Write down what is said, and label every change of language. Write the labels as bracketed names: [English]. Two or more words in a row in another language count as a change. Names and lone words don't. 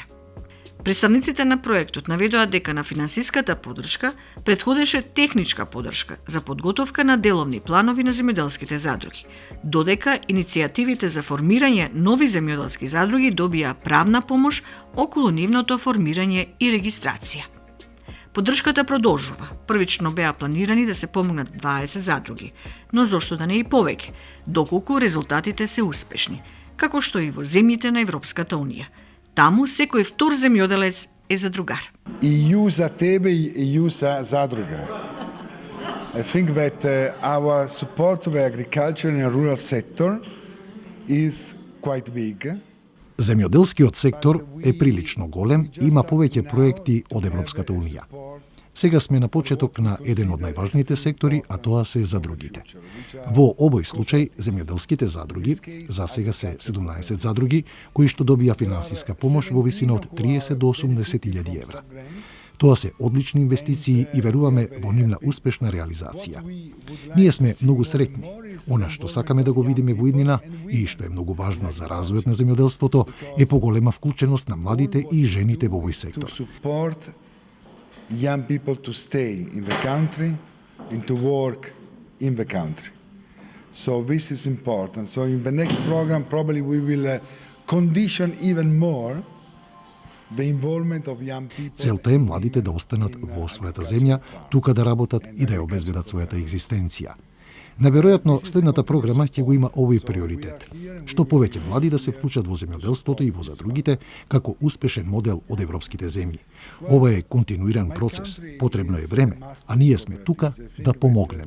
[Macedonian] Представниците на проектот наведоа дека на финансиската поддршка претходеше техничка поддршка за подготовка на деловни планови на земјоделските задруги, додека иницијативите за формирање нови земјоделски задруги добија правна помош околу нивното формирање и регистрација. Поддршката продолжува. Првично беа планирани да се помогнат 20 задруги, но зошто да не и повеќе, доколку резултатите се успешни, како што и во земјите на Европската Унија. Таму секој втор земјоделец е задругар. ЕУ за тебе и ЕУ за задруги. [English] I think that our support to the agriculture and rural sector is quite big. [Macedonian] Земјоделскиот сектор е прилично голем и има повеќе проекти од Европската Унија. Сега сме на почеток на еден од најважните сектори, а тоа се задругите. Во обој случај, земјоделските задруги, за сега се 17 задруги, кои што добија финансиска помош во висина од 30 до 80.000 евра. Тоа се одлични инвестиции и веруваме во нивна успешна реализација. Ние сме многу среќни. Она што сакаме да го видиме во иднина и што е многу важно за развојот на земјоделството е поголема вклученост на младите и жените во овој сектор. [English] Young people to stay in the country and to work in the country. So this is important. So in the next program probably we will condition even more the involvement of young people. [Macedonian] Целта е младите да останат во својата земја, тука да работат и да ја обезбедат својата екзистенција. Наверојатно, следната програма ќе го има овој приоритет. Што повеќе млади да се вклучат во земјоделството и во задругите, како успешен модел од европските земји. Ова е континуиран процес, потребно е време, а ние сме тука да помогнеме.